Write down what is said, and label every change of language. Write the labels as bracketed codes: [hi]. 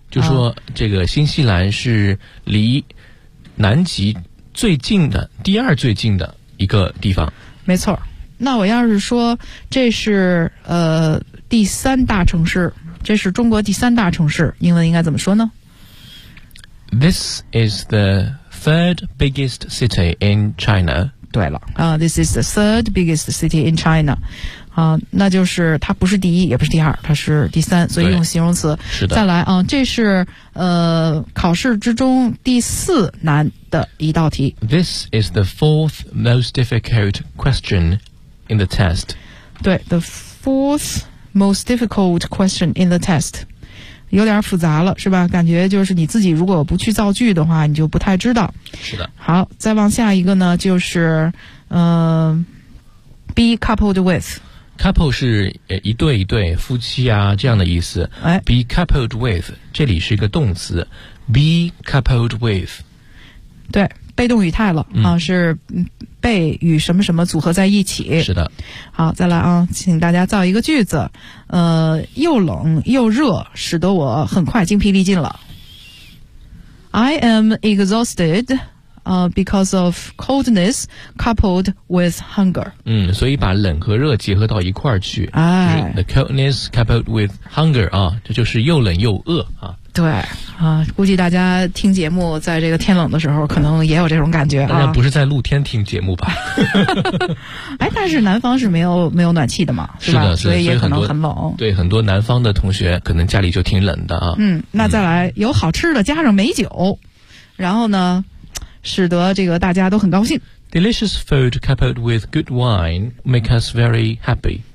[zh] 就说这个新西兰是离南极最近的第二最近的一个地方。没错，那我要是说这是第三大城市，这是中国第三大城市，英文应该怎么说呢？ [en] This is the third biggest city in China。 [zh] 对了， [en] This is the third biggest city in China， [zh] 那就是它不是第一，也不是第二，它是第三，所以用形容词。是的。再来啊，这是考试之中第四难的一道题。 [en] This is the fourth most difficult question in the test。 [zh] 对 ， [en] the fourth most difficult question in the test， [zh] 有点复杂了，是吧？感觉就是你自己如果不去造句的话，你就不太知道。是的。好，再往下一个呢，就是 [en] be coupled with。 [zh] couple 是一对一对夫妻啊这样的意思。哎， [en] be coupled with [zh] 这里是一个动词 ，be coupled with。对，被动语态了是被与什么什么组合在一起。是的。好，再来啊，请大家造一个句子。又冷又热，使得我很快精疲力尽了。 [en] I am exhausted, because of coldness coupled with hunger. [zh] 所以把冷和热结合到一块儿去。哎、 [en] the coldness coupled with hunger, [zh] 这就是又冷又饿啊。对啊，估计大家听节目在这个天冷的时候可能也有这种感觉啊。大家不是在露天听节目吧。哎，但是南方是没有暖气的嘛，是吧？是的，所以也可能很冷。对，很多南方的同学可能家里就挺冷的啊。那再来有好吃的加上美酒，然后呢使得这个大家都很高兴。 [en] Delicious food coupled with good wine make us very happy。